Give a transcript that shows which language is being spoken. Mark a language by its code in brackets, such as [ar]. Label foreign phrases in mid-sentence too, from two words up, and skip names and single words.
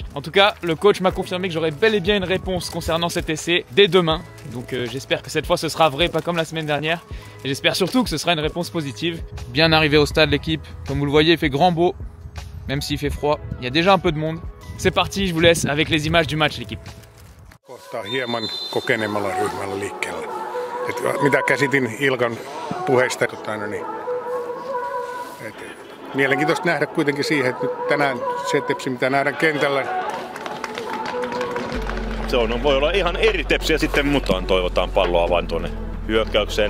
[fr] En tout cas, le coach m'a confirmé que j'aurai bel et bien une réponse concernant cet essai dès demain. Donc j'espère que cette fois ce sera vrai, pas comme la semaine dernière. Et j'espère surtout que ce sera une réponse positive. Bien arrivé au stade l'équipe. Comme vous le voyez, il fait grand beau. Même s'il fait froid, il y a déjà un peu de monde. C'est parti, je vous laisse avec les images du match l'équipe. [fi] Kohtaa hieman kokeneemmalla ryhmällä liikkeellä. Mitä käsitin Ilkan puheista, mielenkiintoista nähdä kuitenkin siihen, että nyt tänään se Tepsi, mitä nähdään kentällä. Se voi olla ihan eri Tepsiä sitten, mutta toivotaan palloa vain tuonne hyökkäykseen.